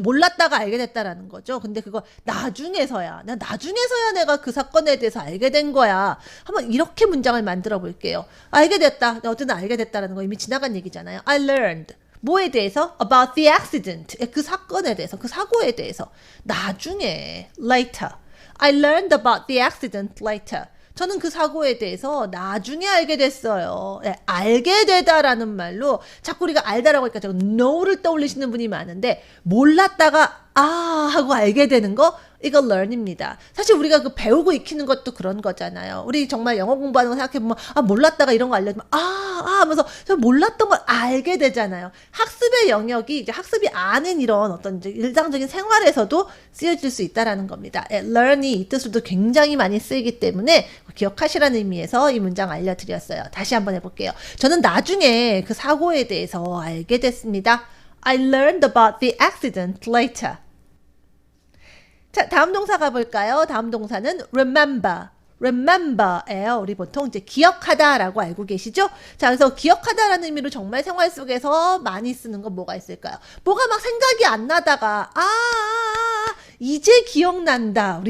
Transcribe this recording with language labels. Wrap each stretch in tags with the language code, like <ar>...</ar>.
<ko>몰랐다가 알게 됐다라는 거죠. 근데 그거 나중에서야 내가 그 사건에 대해서 알게 된 거야. 한번 이렇게 문장을 만들어 볼게요. 알게 됐다. 어쨌든 알게 됐다라는 거 이미 지나간 얘기잖아요.</ko> <en>I learned.</en> <ko>뭐에 대해서?</ko> <en>About the accident.</en> <ko>그 사건에 대해서, 그 사고에 대해서. 나중에,</ko> <en>later. I learned about the accident later.</en> <ko>저는 그 사고에 대해서 나중에 알게 됐어요. 네, 알게 되다라는 말로 자꾸 우리가 알다라고 하니까 자꾸 know를 떠올리시는 분이 많은데 몰랐다가 하고 알게 되는 거 이거 learn입니다. 사실 우리가 그 배우고 익히는 것도 그런 거잖아요. 우리 정말 영어 공부하는 거 생각해보면 몰랐다가 이런 거 알려주면 하면서 저 몰랐던 걸 알게 되잖아요. 학습의 영역이 이제 학습이 아닌 이런 어떤 이제 일상적인 생활에서도 쓰여질 수 있다라는 겁니다. learn이 이 뜻으로도 굉장히 많이 쓰이기 때문에 기억하시라는 의미에서 이 문장 알려드렸어요. 다시 한번 해볼게요. 저는 나중에 그 사고에 대해서 알게 됐습니다.</ko> <en>I learned about the accident later.</en> <ko>자, 다음 동사 가볼까요? 다음 동사는 remember. remember예요. 우리 보통 이제 기억하다라고 알고 계시죠? 자, 그래서 기억하다라는 의미로 정말 생활 속에서 많이 쓰는 건 뭐가 있을까요? 뭐가 막 생각이 안 나다가 이제 기억난다.</ko>